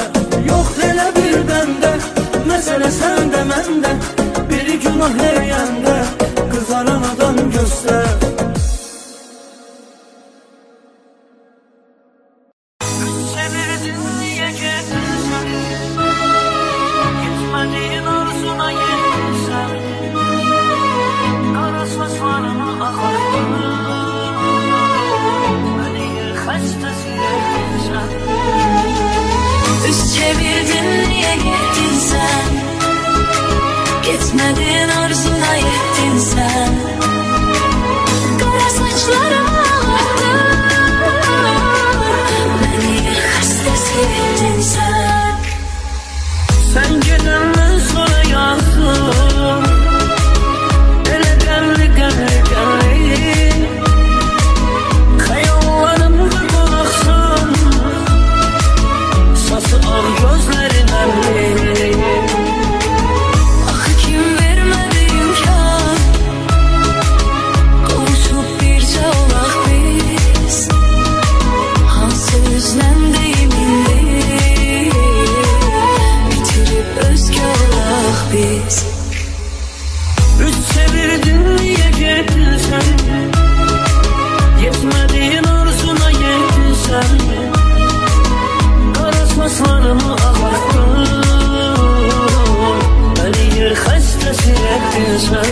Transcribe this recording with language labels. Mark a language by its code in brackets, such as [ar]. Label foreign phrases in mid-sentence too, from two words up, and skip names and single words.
[az] Yox elə bir bəndə, məsələ səndə məndə, biri günah eləyəndə, qızaran adam göstər. [tr] Çevirdin niye getdin sen, gitmediğin arzuna yettin sen, kara saçlarını ağarttın, beni xəstəsi etdin sen. Üst çevirdin niye gittin sen, gitmedin arzuna yettin sen, kara saçlarımı ağarttın, beni hastası ettin sen. [az] Sen gedəndən sonra yazdım, elə qəmli qəmli qəmli, xəyallarımda qonaqsan, sası ağ gözlərin əmli. Axı kim vermədi imkan, qovuşub bircə olaq biz, hansı üzdən deyim indi, bitirib özgə olaq biz. [tr] Üç çevirdin niye getdin sen, yetmediğin arzuna yettin sen, kara saçlarımı ağarttın, beni yer xəstəsi etdin sen.